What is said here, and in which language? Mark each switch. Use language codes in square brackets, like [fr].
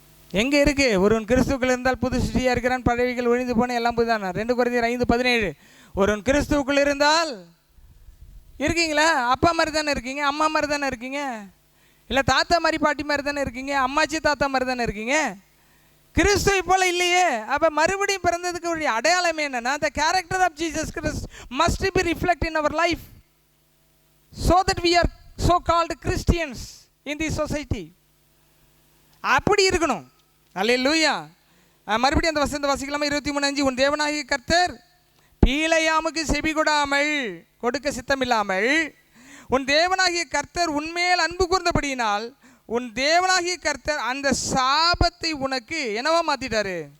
[ta] எங்கே இருக்கு? ஒருவன் கிறிஸ்துவுக்குள் இருந்தால் புது சிருஷ்டியாக இருக்கிறான், பழையவைகள் ஒழிந்து போன எல்லாம் புதுதானா. 2 கொரிந்தியர் 5:17. ஒருவன் கிறிஸ்துவுக்குள் இருந்தால் இருக்கீங்களா? அப்பா மாதிரி தானே இருக்கீங்க, அம்மா மாதிரி தானே இருக்கீங்க, இல்லை தாத்தா மாதிரி பாட்டி மாதிரி தானே இருக்கீங்க, அம்மாச்சி தாத்தா மாதிரி தானே இருக்கீங்க. கிறிஸ்துவை போல இல்லையே. அப்போ மறுபடியும் பிறந்ததுக்கு ஒரு அடையாளமே என்னன்னா, [en] the character of Jesus Christ must be reflected in our life so that we are so called Christians in this society. [ta] அப்படி இருக்கணும். அல்லேலூயா. மறுபடியும் அந்த வசந்த வாசிக்கலாமா? 23:5 உன் தேவனாகிய கர்த்தர் பீலையாமுக்கு செவி கொடாமல் கொடுக்க சித்தமில்லாமல் உன் தேவனாகிய கர்த்தர் உன்மேல் அன்பு கூர்ந்தபடியினால் உன் தேவனாகிய கர்த்தர் அந்த சாபத்தை உனக்கு என்னவா மாற்றிட்டாரு?